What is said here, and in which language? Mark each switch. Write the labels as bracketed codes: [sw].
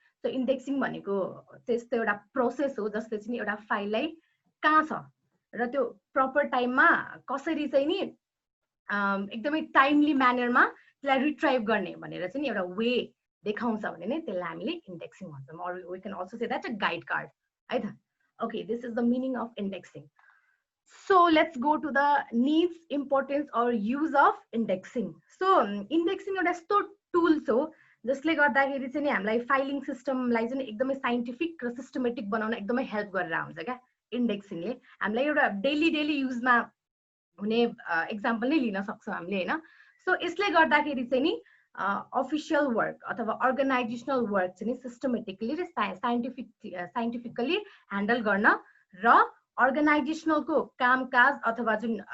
[ne] So indexing भनेको त्यस्तो एउटा प्रोसेस हो जसले चाहिँ एउटा फाइललाई कहाँ छ र त्यो प्रपर टाइममा कसरी चाहिँ नि एकदमै टाइमली म्यानरमा त्यसलाई रिट्राइभ गर्ने भनेर चाहिँ एउटा वे देखाउँछ भने नै त्यसलाई हामीले इन्डेक्सिङ भन्छौँ। [en] और we can also say that a guide card है त। Okay, this is the meaning of indexing. So let's go to the needs, importance or use of indexing. [ne] So indexing एउटा यस्तो टुल्स हो जसले गर्दाखेरि चाहिँ नि हामीलाई फाइलिङ सिस्टमलाई चाहिँ एकदमै साइन्टिफिक र सिस्टमेटिक बनाउन एकदमै हेल्प गरेर आउँछ क्या इन्डेक्सिङले। हामीलाई एउटा डेली युजमा हुने एक्जाम्पल नै लिन सक्छौँ हामीले हैन। सो यसले गर्दाखेरि चाहिँ नि अफिसियल वर्क अथवा अर्गनाइजेसनल वर्क चाहिँ सिस्टमेटिकली र साइन्टिफिकली ह्यान्डल गर्न र अर्गनाइजेसनलको कामकाज अथवा जुन